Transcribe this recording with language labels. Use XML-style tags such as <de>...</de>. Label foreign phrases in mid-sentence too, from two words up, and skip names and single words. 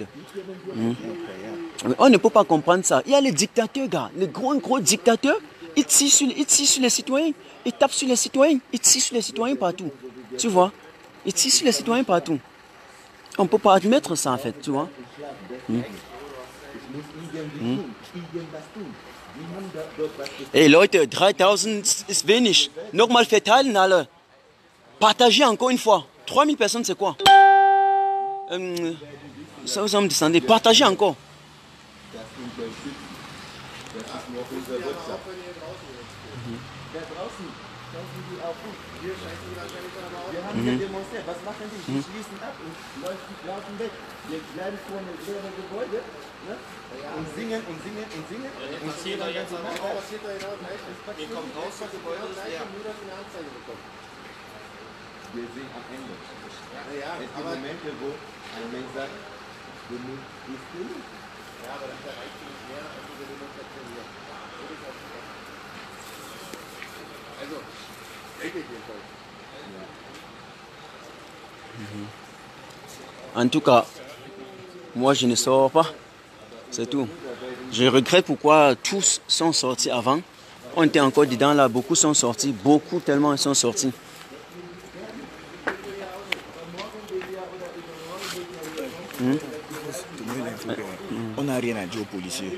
<fr>On ne peut pas comprendre ça. Il y a les dictateurs, gars, les gros dictateurs, ils tirent sur les citoyens, ils tapent sur les citoyens, ils tirent sur les citoyens partout. Tu vois? Ils tirent sur les citoyens partout. On ne peut pas admettre ça en fait, tu vois?</fr> <de>Hey Leute, 3000 ist wenig. Nochmal verteilen alle.</de> <fr>Partagez encore une fois. 3000 personnes, c'est quoi? Ça vous en descendez. Partagez encore.</fr> <de>Wir demonstriert. Was machen die? Die schließen ab und laufen weg. Wir bleiben vor einem leeren Gebäude und singen. Und passiert da jetzt aber auch. Ihr kommt raus vom Gebäude, ist leer. Wir sehen am Ende. Es gibt Momente, wo ein Mensch sagt, genug ist genug. Ja, aber das erreicht nicht mehr als diese Demonstration hier. Also, denke ich jedenfalls.</de> <fr>En tout cas, moi je ne sors pas, c'est tout. Je regrette pourquoi tous sont sortis avant. On était encore dedans là, beaucoup sont sortis, beaucoup tellement ils sont sortis. On n'a rien à dire aux policiers.</fr>